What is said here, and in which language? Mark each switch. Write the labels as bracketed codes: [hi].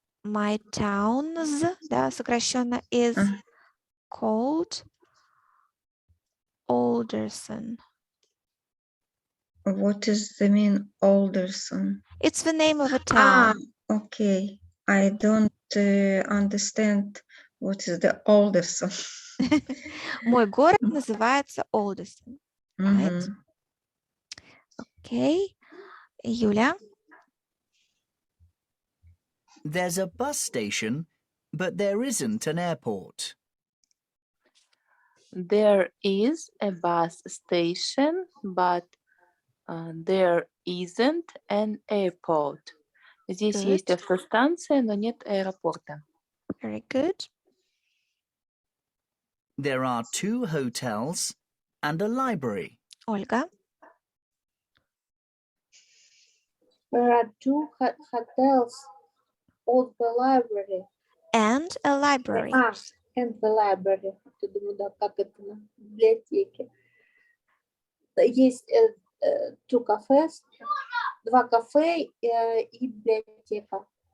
[en] My town's, [ru] да, сокращенно, [en] is called Alderson. What is the mean Alderson? It's the name of a town. Okay. I don't understand what is the Alderson. [ru] Мой город называется Alderson. [en] Right? Okay. Юля. There's a bus station, but there isn't an airport. There is a bus station, but there isn't an airport. [ru] Здесь есть автостанция, но нет аэропорта. [en] Very good. There are 2 hotels and a library. [ru] Ольга. [en] There are 2 hotels and the library. And a library. And the library. [ru] Я думаю, да, как это на библиотеке. Есть 2 cafes, 2 кафе и библиотека.